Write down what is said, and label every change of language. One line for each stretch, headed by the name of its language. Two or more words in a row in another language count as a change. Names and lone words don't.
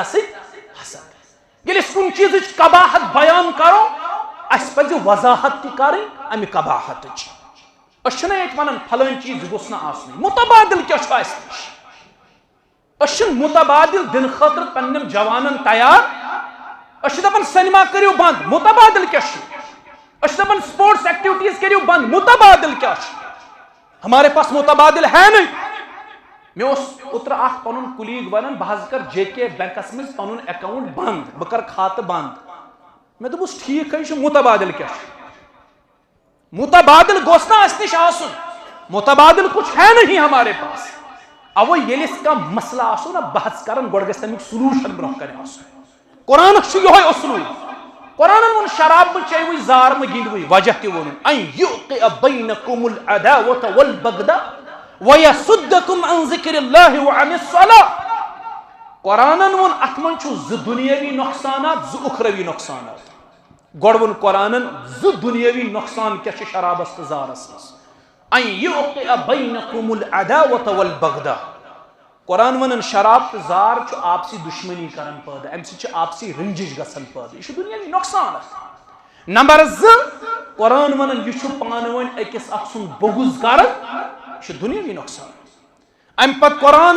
Kashmiri: سۭتۍ حسد ییٚلہِ أسۍ کُنہِ چیٖزٕچ قباحت بیان کرو اَسہِ پزِ وضاحت تہِ کرٕنۍ امہِ قباحتٕچ أسۍ چھِنہٕ ییٚتہِ ونان فلٲنۍ چیٖز گوٚژھ نہٕ آسنُے متبادل کیاہ چھُ اَسہِ نِش أسۍ چھِنہٕ متبادل دِنہٕ خٲطرٕ پننٮ۪ن جوانن تیار أسۍ چھِ دپان سینما کٔرِو بنٛد متبادل کیاہ چھُ أسۍ چھِ دپان
English: sports activities
Kashmiri: کٔرِو بنٛد متبادل کیاہ چھُ
Urdu: ہمارے پاس متبادل ہے نہیں
Kashmiri: مےٚ اوس اوترٕ اکھ پنُن کُلیٖگ ونان بہٕ حظ کر JK بینکس منٛز پنُن اکاؤنٹ بنٛد بہٕ کرٕ کھاتہٕ بنٛد مےٚ دوٚپُس ٹھیٖک ہے چھُ متبادل کیاہ چھُ متبادل گوٚژھ نہٕ اَسہِ نِش آسُن
Urdu: متبادل کچھ ہے نہیں ہمارے پاس
Kashmiri: اوے ییٚلہِ أسۍ کانٛہہ مسلہٕ آسو نا بحث کران گۄڈٕ گژھِ تمیُک سلوٗشن برونٛہہ کنہِ آسُن قرآنس چھُ یِہوے اصوٗل قرآنن ووٚن شراب مہٕ چیٚیوٕے زار مہٕ گِنٛدوٕے وجہ تہِ ووٚنُن
Arabic: ان یوقع بینکم العداوة والبغضاء ویصدکم عن ذکر اللہ وعن
Kashmiri: الصلاة قرآنن ووٚن اتھ منٛز چھُ زٕ دُنیٲوی نۄقصانات زٕ اُخروی نۄقصانات گۄڈٕ ووٚن قرآنن زٕ دُنیٲوی نۄقصان کیاہ چھِ شرابس تہٕ زارس منٛز
Arabic: ان یوقع بینکم العداوة والبغضاء
Kashmiri: قرآن ونان شراب تو زار چھُ آپسی دشمنی کران پٲدٕ امہِ سۭتۍ چھِ آپسی رنجش گژھان پٲدٕ یہِ چھُ دُنیاوی نۄقصان نمبر زٕ قرآن ونان یہِ چھُ پانہٕ ؤنۍ أکِس اکھ سُنٛد بغض کران یہِ چھُ دُنیاوی نۄقصان امہِ پتہٕ قرآن